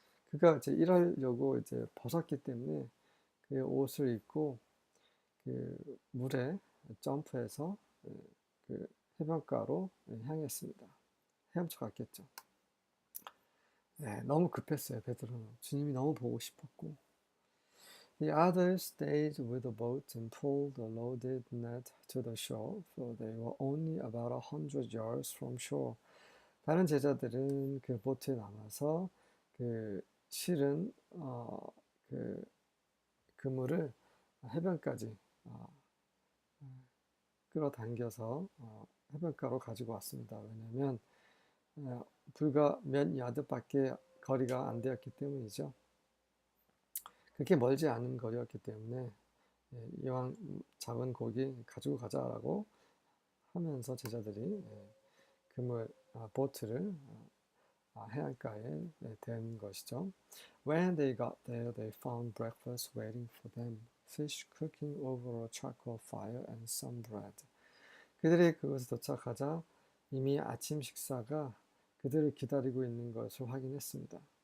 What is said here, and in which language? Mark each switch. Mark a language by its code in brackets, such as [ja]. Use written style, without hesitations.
[ko] 그가 이제 일하려고 이제 벗었기 때문에 그의 옷을 입고 그 물에 점프해서 그 해변가로 향했습니다. 헤엄쳐 갔겠죠. 너무 급했어요. 베드로는 주님이 너무 보고 싶었고. [en] The others stayed with the boat and pulled the loaded net to the shore, for they were only about 100 yards from shore. [ko] 다른 제자들은 그 보트에 남아서 그 실은 그 그물을 해변까지 끌어당겨서 해변가로 가지고 왔습니다. 왜냐하면 불과 몇 야드밖에 거리가 안 되었기 때문이죠. 그렇게 멀지 않은 거리였기 때문에 이왕 잡은 고기 가지고 가자라고 하면서 제자들이 보트를 해안가에 댄 것이죠. [en] When they got there, they found breakfast waiting for them. Fish cooking over a charcoal fire and some bread. [ko] 그들이 그곳에 도착하자 이미 아침 식사가 그들을 기다리고 있는 것을 확인했습니다.